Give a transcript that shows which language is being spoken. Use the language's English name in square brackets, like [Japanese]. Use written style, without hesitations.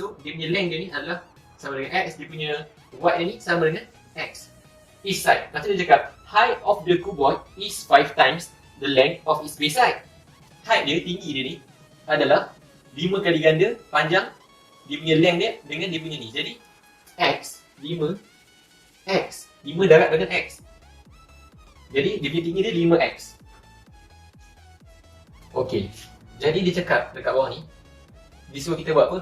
[Malay] So dia punya length dia ni adalah sama dengan x. Dia punya width dia ni sama dengan x [English] each side. [Malay] Lepas tu dia cakap [English] height of the cuboid is 5 times the length of its base side. [Malay] Height dia, tinggi dia ni adalah 5 kali ganda panjang dia punya length dia dengan dia punya ni. Jadi x 5 darab dengan x. Jadi dia punya tinggi dia 5x. Okey. Jadi dia cakap dekat bawah ni, dia suruh kita buat apa?